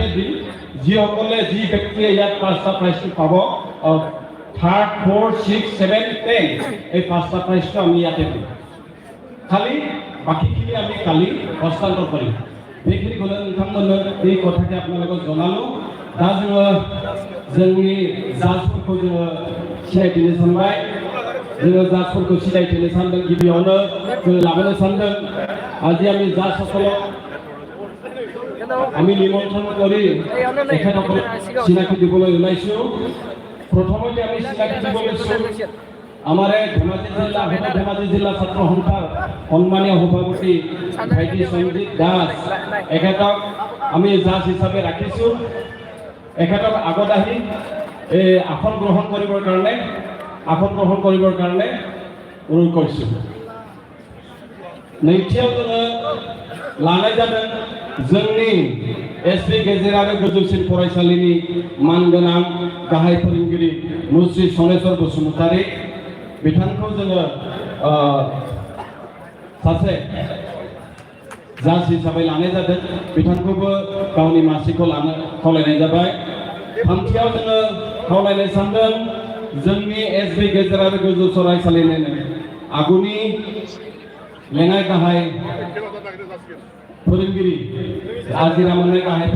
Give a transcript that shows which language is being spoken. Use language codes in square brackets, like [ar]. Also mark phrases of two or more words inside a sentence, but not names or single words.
[as] দিম যিসকলে যি ব্যক্তিয়ে ইয়াত 5টা প্ৰাইজটো পাব থাৰ্ড ফ'ৰ্থ ছিক্স ছেভেন 10 এই 5টা প্ৰাইজটো আমি ইয়াতে দিম খালি বাকীখিনি আমি কালি হস্তান্তৰ কৰিম [brx] बेखिनि गले नोंथांमोननो बे कथाखौ [as] আপোনালোক জনালো [brx] दा जोङो जोंनि जाजफोरखौ जोङो सिनायथिनो सानबाय जोङो जाजफोरखौ सिनायथिनो सानदों गिबियावनो जोङो लाबोनो सानदों [as] আজি আমি जाजসকলক আমি নিমন্ত্ৰণ কৰি তেখেতসকলক চিনাকি দিবলৈ ওলাইছোঁ প্ৰথমতে আমি চিনাকি দিব লৈছোঁ আমাৰ ধেমাজি জিলা ছাত্ৰ সংঘৰ সন্মানীয় সভাপতি ভাইটি সঞ্জীত দাস এখেতক আমি জাজ হিচাপে ৰাখিছোঁ এখেতক আগত আহি এই আসন গ্ৰহণ কৰিবৰ কাৰণে অনুৰোধ কৰিছোঁ [brx] नैथियाव जोङो लानाय जादों जोंनि एसपि गेजेर आरो गोजौसिन फरायसालिनि मानगोनां गाहाय फोरोंगिरि मुस्रि सनेस्वर बसुमतारी बिथांखौ जोङो सासे जाज हिसाबै लानाय जादों बिथांखौबो गावनि मासिखौ लानो खावलायनाय जाबाय थामथियाव जोङो खावलायनो सानदों जोंनि एसपि गेजेर आरो गोजौ फरायसालिनिनो आगुनि लेङाइ गाहाय फोरोंगिरि आजिरा मोननाय गाहाय